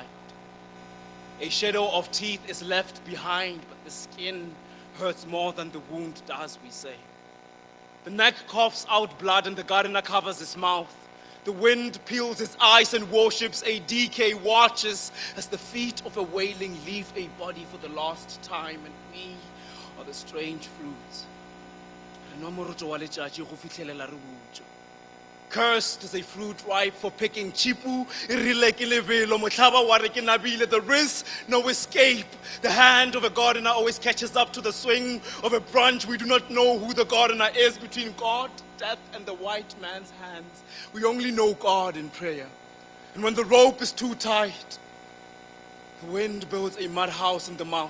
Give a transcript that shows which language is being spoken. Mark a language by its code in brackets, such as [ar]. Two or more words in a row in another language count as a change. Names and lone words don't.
[en] A shadow of teeth is left behind, but the skin hurts more than the wound does, we say. The neck coughs out blood and the gardener covers his mouth. The wind peels his eyes and worships a decay, watches as the feet of a wailing leave a body for the last time, and we are the strange fruits. [nso] Re nwa moroto wa letšatši go fitlhelela re butšwa. [en] Cursed is a fruit ripe for picking. [nso] Chipu, irile ke lebelo, motlhaba wa re ke nabile. [en] There is no escape. The hand of a gardener always catches up to the swing of a branch. We do not know who the gardener is between God, death, and the white man's hands. We only know God in prayer. And when the rope is too tight, the wind builds a mud house in the mouth.